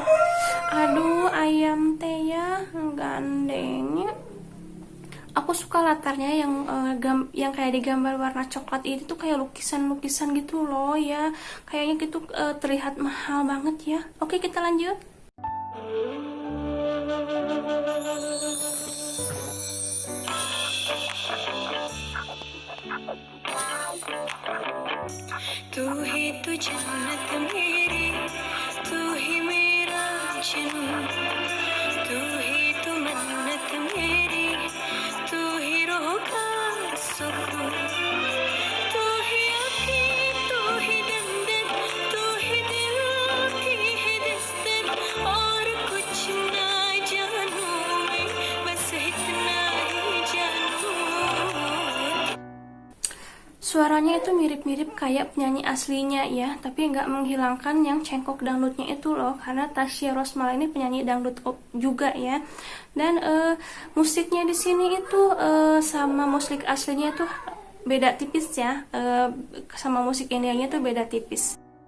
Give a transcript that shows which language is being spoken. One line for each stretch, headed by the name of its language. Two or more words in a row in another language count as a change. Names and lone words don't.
Sundanese: Aduh, ayam teh ya gandengnya.
Indonesian: Aku suka latarnya yang kayak digambar warna coklat ini tuh kayak lukisan-lukisan gitu loh ya. Kayaknya gitu terlihat mahal banget ya. Oke, kita lanjut.
Hindi: तू ही तो जन्नत मेरी, तू ही मेरा जुनून, तू ही तो मन्नत मेरी, तू ही रूह का सुकून, तू ही आँखें, तू ही दंदन, तू ही दिल की है दस्तन, और कुछ ना जानू मैं, बस इतना ही जानू.
Indonesian: Suaranya itu mirip-mirip kayak penyanyi aslinya ya, tapi nggak menghilangkan yang cengkok dangdutnya itu loh, karena Tasya Rosmala ini penyanyi dangdut juga ya. Dan musiknya di sini itu sama musik aslinya tuh beda tipis ya, sama musik Indianya tuh beda tipis.